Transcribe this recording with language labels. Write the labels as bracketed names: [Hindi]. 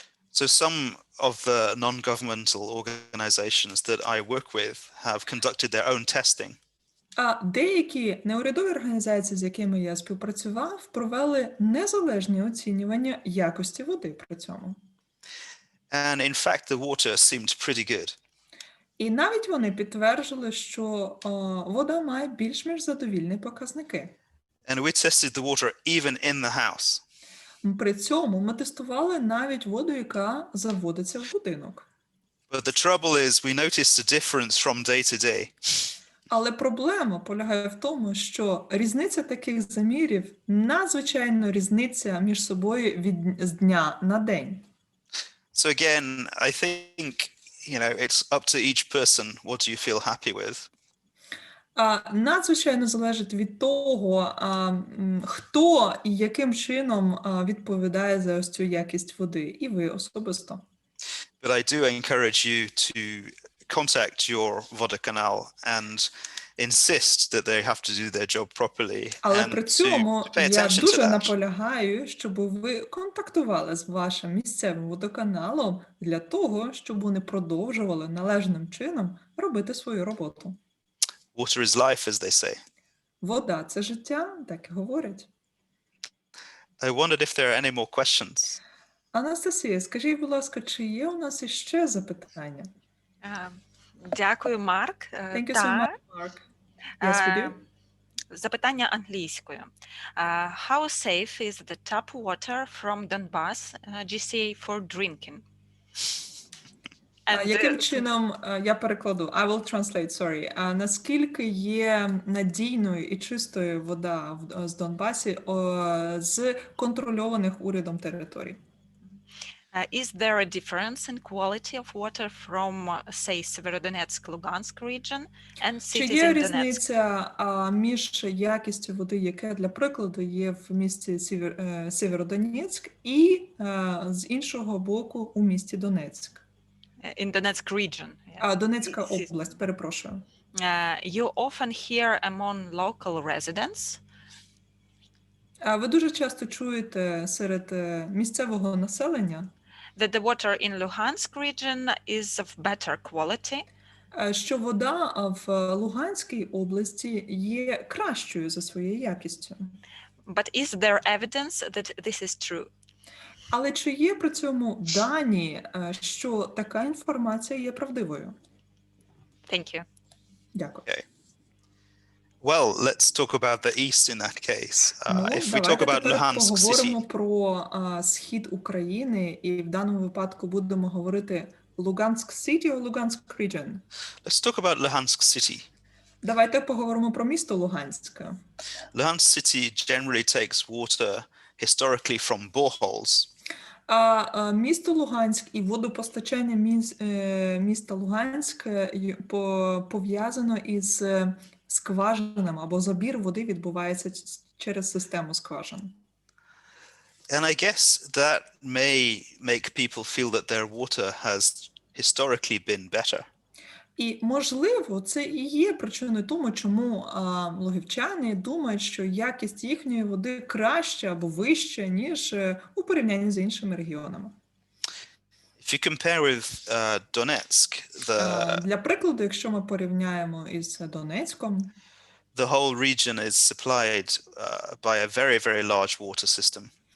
[English] So some of the non-governmental organizations that I work with have conducted their own testing. [Ukrainian] Деякі неурядові організації, з якими я співпрацював, провели незалежні оцінювання якості води при цьому. [English] And in fact, the water seemed pretty good. [Ukrainian] І навіть вони підтверджували, що вода має більш-менш задовільні показники. [English] And we tested the water even in the house. [Ukrainian] При цьому ми тестували навіть воду, яка заводиться в будинок. [English] But the trouble is we noticed a difference from day to day. [Ukrainian] Але проблема полягає в тому, що різниця таких замірів надзвичайно різниця між собою з дня на день. [English] So again, I think, it's up to each person what do you feel happy with. [Ukrainian] Надзвичайно залежить від того, хто і яким чином відповідає за ось цю якість води, і ви особисто. [English] But I do encourage you to contact your водоканал and insist that they have to do their job properly. [Ukrainian] Але при цьому я дуже [English] that. [Ukrainian] наполягаю, щоб ви контактували з вашим місцевим водоканалом для того, щоб вони продовжували належним чином робити свою роботу. [English] Water is life, as they say. [Ukrainian] Вода – це життя, так і говорять. [English] I wondered if there are any more questions. [Ukrainian] Анастасія, скажіть, будь ласка, чи є у нас іще запитання? Дякую, Марк. [English] Thank you so much, Mark. Yes, we do. [Ukrainian] Запитання англійською. [English] How safe is the tap water from Donbas, GCA for drinking? [Ukrainian] Яким чином, я перекладу, [English] I will translate, sorry. [Ukrainian] Наскільки є надійною і чистою вода з Донбасі з контрольованих урядом територій? [English] Is there a difference in quality of water from, say, Severodonetsk, Lugansk region and cities [Ukrainian] Чи [English] in [Ukrainian] є [English] Donetsk? [Ukrainian] різниця між якістю води, яка, для прикладу, є в місті Сєвєродонецьк і з іншого боку у місті Донецьк? [English] In Donetsk region. Yeah. [Ukrainian] Донецька область, перепрошую. [English] You often hear among local residents. [Ukrainian] Ви дуже часто чуєте серед місцевого населення [English] that the water in Luhansk region is of better quality. [Ukrainian] Що вода в Луганській області є кращою за своєю якістю. [English] But is there evidence that this is true? [Ukrainian] Але чи є при цьому дані, що така інформація є правдивою? [English] Thank you. [Ukrainian] Дякую. [English] Okay. Well, let's talk about the east in that case. If we talk about Luhansk [Ukrainian] поговоримо [English] city. [Ukrainian] про схід України, і в даному випадку будемо говорити [English] Lugansk City or Lugansk Region? Let's talk about Luhansk city. [Ukrainian] Давайте поговоримо про місто Луганське. [English] Luhansk city generally takes water historically from boreholes. [Ukrainian] Місто Луганськ і водопостачання міста Луганськ пов'язано із скважинами, або забір води відбувається через систему скважин. [English] And I guess that may make people feel that their water has historically been better. [Ukrainian] І, можливо, це і є причиною тому, чому лугівчани думають, що якість їхньої води краща або вища, ніж у порівнянні з іншими регіонами. [English] If you compare with Donetsk, [Ukrainian] Для прикладу, якщо ми порівняємо із Донецьком, [English] the whole region is supplied by a very, very large water system.